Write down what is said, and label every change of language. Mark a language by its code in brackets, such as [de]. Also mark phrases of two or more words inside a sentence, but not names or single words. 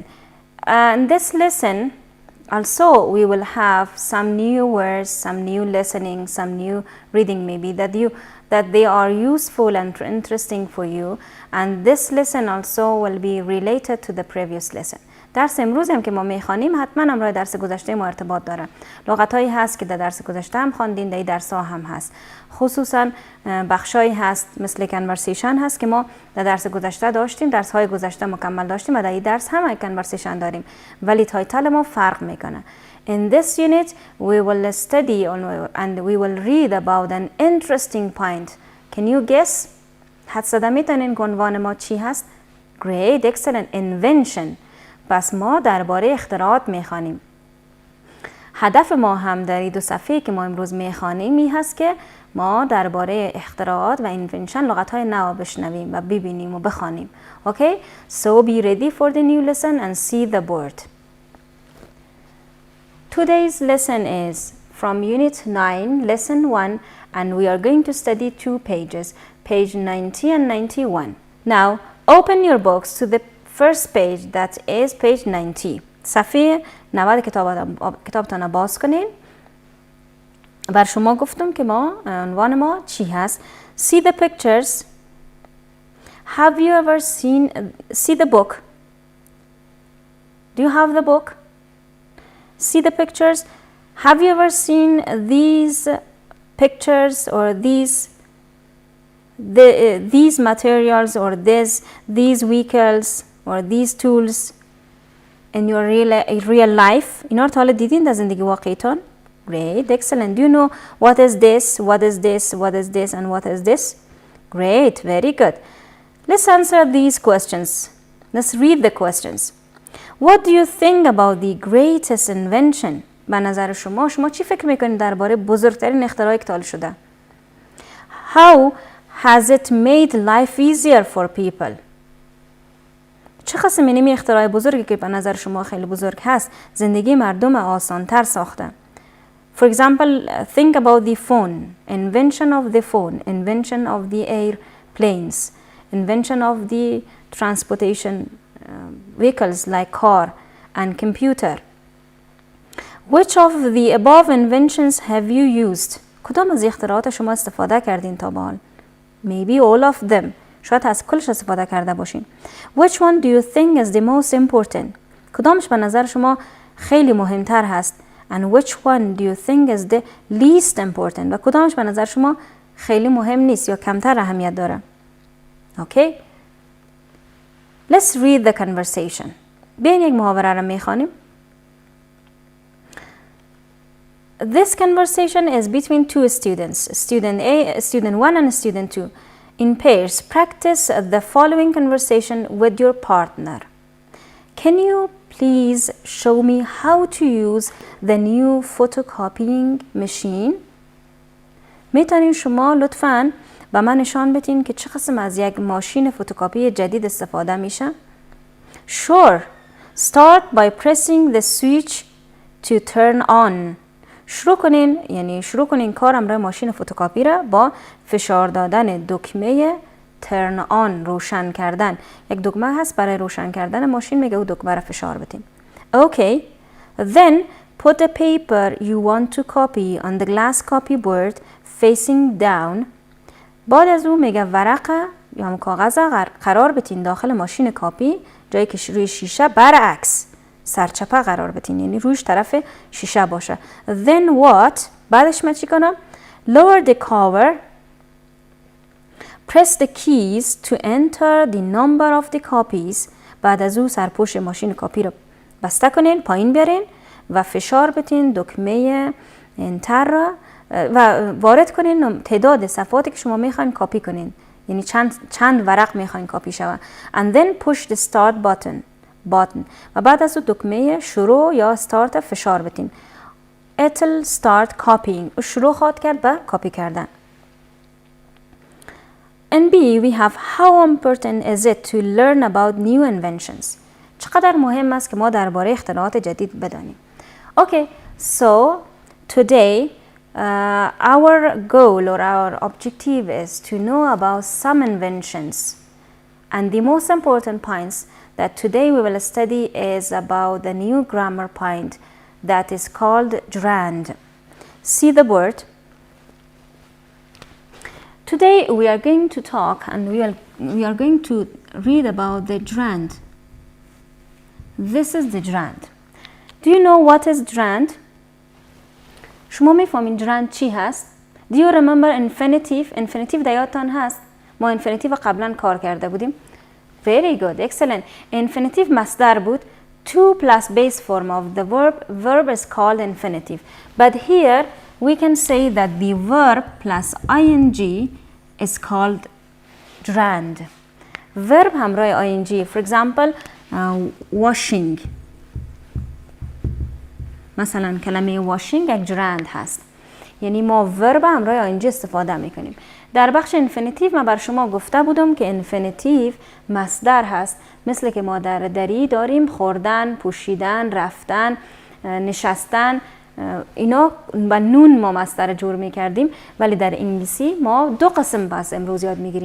[en] In this lesson, also we will have some new words, some new listening, some new reading maybe that they are useful and interesting for you. And this lesson also will be related to the previous lesson. [fa] درس امروز هم که ما میخوانیم حتما همراه درس گذشته ما ارتباط داره. لغت‌هایی هست که در درس گذشته هم خواندین، در درس ها هم هست. خصوصا بخشایی هست مثل کنورسیشن هست که ما در درس گذشته داشتیم، درس های گذشته مکمل داشتیم و در این درس هم کنورسیشن داریم، ولی تایتل ما فرق میکنه. [en] In this unit we will study and we will read about an interesting point. Can you guess? [fa] حدس زده میتونین که عنوان ما چی هست؟ [en] Great, excellent, invention. [fa] پس ما درباره اختراعات میخوانیم. هدف ما هم در این دو صفحه که ما امروز میخوانیم این هست که ما درباره اختراعات و اینونشن لغت‌های نو بشنویم و ببینیم و بخوانیم. [en] Okay? So be ready for the new lesson and see the board. Today's lesson is from Unit 9, Lesson 1, and we are going to study 2 pages, page 90 and 91. Now, open your books to the first page, that is page 90. [fa] صفحه 90 کتابتان باز کنین. بر شما گفتم که ما عنوان ما چی هست. [en] See the pictures. Have you ever see the book? Do you have the book? See the pictures. Have you ever seen these pictures or these materials or these vehicles or these tools in your real life? [fa] اینا رو تا حالا دیدین در زندگی واقعیتون؟ [en] Great, excellent. Do you know what is this, what is this, what is this, and what is this? Great, very good. Let's answer these questions. Let's read the questions. What do you think about the greatest invention? [fa] به نظر شما چی فکر میکنید درباره بزرگترین اختراعی که تا حالا شده؟ [en] How has it made life easier for people? [fa] چه قسم این اختراع بزرگی که به نظر شما خیلی بزرگ هست زندگی مردم آسان‌تر ساخته؟ [en] For example, think about the phone, invention of the phone, invention of the airplanes, invention of the transportation vehicles like car and computer. Which of the above inventions have you used? [fa] کدام از اختراعات شما استفاده کردین تا به حال؟ [en] Maybe all of them. [fa] شاید از کلش استفاده کرده باشین. [en] Which one do you think is the most important? [fa] کدامش به نظر شما خیلی مهمتر هست؟ [en] And which one do you think is the least important? [fa] و کدامش به نظر شما خیلی مهم نیست یا کمتر اهمیت داره؟ [en] Okay? Let's read the conversation. [fa] بیاین یک محاوره را میخوانیم. [en] This conversation is between two students, student 1 and student 2. In pairs, practice the following conversation with your partner. Can you please show me how to use the new photocopying machine? [fa] میتونین شما لطفاً به من نشان بدین که چه قسم از یک ماشین فتوکاپی جدید استفاده میشه؟ [en] Sure. Start by pressing the switch to turn on. [fa] شروع کنین کار امر ماشین فتوکاپی را با فشار دادن دکمه [en] turn on، [fa] روشن کردن. یک دکمه هست برای روشن کردن ماشین، میگه او دکمه را فشار بدین. [en] Okay. Then put the paper you want to copy on the glass copyboard facing down. [fa] بعد از اون میگه ورقه یا هم کاغذ قرار بدین داخل ماشین کاپی، جایی که روی شیشه برعکس سرچپه قرار بدین، یعنی رویش طرف شیشه باشه. [en] Then what؟ [fa] بعدش من چی کنم؟ [en] Lower the cover. Press the keys to enter the number of the copies. [fa] بعد از اون سرپوش ماشین کاپی رو بسته کنین، پایین بیارین و فشار بدین دکمه انتر را و وارد کنین تعداد صفحاتی که شما میخواین کپی کنین، یعنی چند ورق میخواین کپی شود. [en] and then push the start button [fa] و بعد از دکمه شروع یا استارت فشار بدین. [en] it'll start copying [fa] و شروع خواهد کرد به کپی کردن. [en] In B we have how important is it to learn about new inventions. [fa] چقدر مهم است که ما درباره اختراعات جدید بدانیم. [en] Okay, so today our goal or our objective is to know about some inventions, and the most important points that today we will study is about the new grammar point that is called gerund. See the word. Today we are going to talk and we are going to read about the gerund. This is the gerund. Do you know what is gerund? [fa] شما میفهمین gerund چی هست؟ [en] Do you remember infinitive? Infinitive [fa] یادتان هست؟ ما infinitive قبلا کار کرده بودیم. [en] Very good, excellent. [fa] Infinitive مصدر بود. [en] To plus base form of the verb is called infinitive. But here we can say that the verb plus ing is called gerund. [fa] Verb همراه ing. [en] For example, washing. [fa] مثلا کلمه washing یک gerund هست. یعنی ما verb همراه ing استفاده میکنیم. در بخش infinitive من بر شما گفته بودم که infinitive مصدر هست. مثل که ما در دری داریم خوردن، پوشیدن، رفتن، نشستن، اینا با نون ما مصدر جور میکردیم، ولی در انگلیسی ما دو قسم بس امروز یاد میگیریم.